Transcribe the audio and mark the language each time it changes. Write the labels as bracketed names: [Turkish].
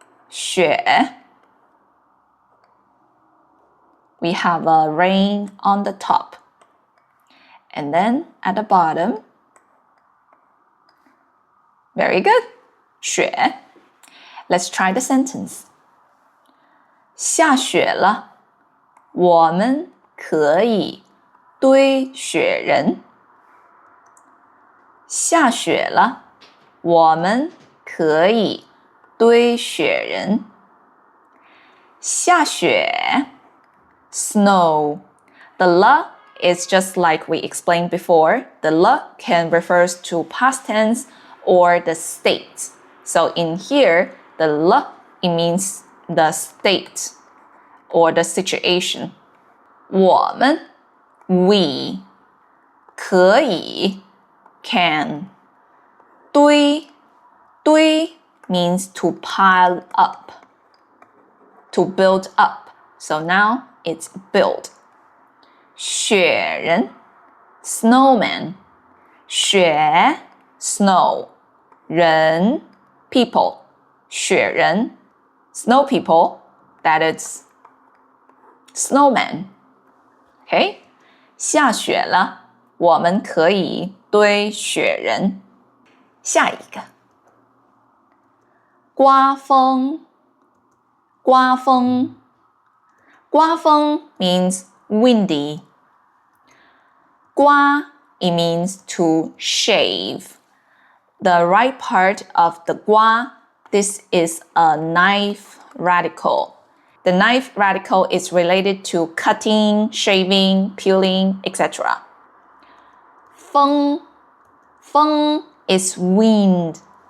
[English] 雪 we have a rain on the top. And then at the bottom, very good, 雪 Let's try the sentence. [Chinese] 下雪了，我们可以堆雪人。下雪了，我们可以堆雪人。下雪 snow. [English] The 了 is just like we explained before. The 了 can refers to past tense or the state. So in here, the 了 it means the state or the situation. 我们 we 可以 can 堆 means to pile up, to build up. So now it's build. 雪人 snowman 雪 snow 人 people 雪人 snow people, that is snowman. Okay? [Chinese] 下雪了，我们可以堆雪人。下一个，刮风，刮风，刮风 [English] means windy. 刮 it means to shave. The right part of the 刮, this is a knife radical. The knife radical is related to cutting, shaving, peeling, etc. 风 is wind.